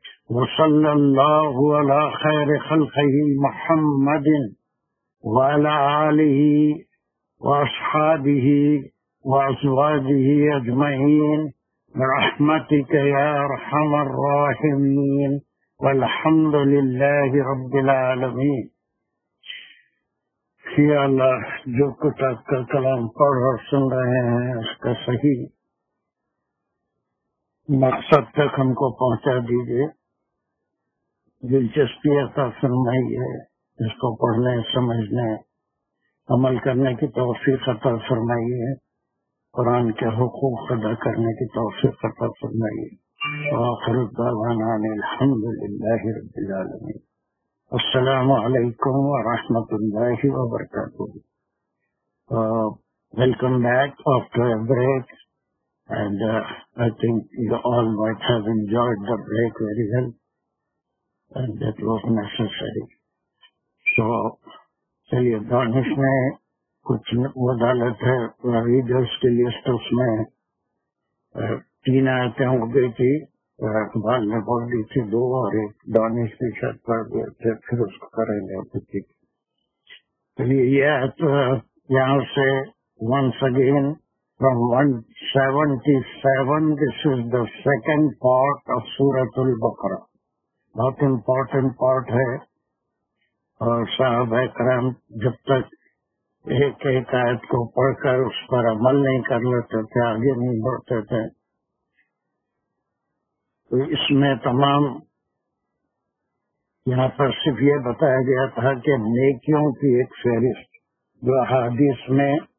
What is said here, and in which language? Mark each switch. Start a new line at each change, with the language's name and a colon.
Arabic: وصلى الله على خير خلقه محمد وعلى آله وأصحابه وأزواجه أجمعين برحمتك يا أرحم الراحمين والحمد لله رب العالمين.
Urdu: یا اللہ جو کچھ آپ کا کلام پڑھ اور سن رہے ہیں اس کا صحیح مقصد تک ہم کو پہنچا دیجیے. دلچسپی عطا فرمائیے. اس کو پڑھنے سمجھنے عمل کرنے کی توفیق عطا فرمائیے. قرآن کے حقوق ادا کرنے کی توفیق عطا فرمائیے.
Arabic: وآخر دعوانا الحمد للہ رب العالمین. السلام علیکم ورحمۃ اللہ وبرکاتہ.
English: Welcome back after a break, and I think you all might have enjoyed the break very well, and that was necessary.
Urdu: So چلیے دانش میں کچھ وضاحت ہے. ریڈرس کے لیے اس میں 3 آیتیں ہو گئی تھی. اقبال نے پڑھ لی تھی 2 اور ایک دانش بھی شاید پڑھ گئے تھے. پھر اس کو کریں گے. چلیے یہ آیت یہاں سے
English: once again from 177. This is the second part of Surah Al-Baqarah.
Urdu: بہت امپورٹنٹ پارٹ ہے. اور صحابہ کرام جب تک ایک ایک آیت کو پڑھ کر اس پر عمل نہیں کر لیتے تھے, آگے نہیں بڑھتے تھے. تو اس میں تمام یہاں پر صرف یہ بتایا گیا تھا کہ نیکیوں کی ایک فہرست جو احادیث میں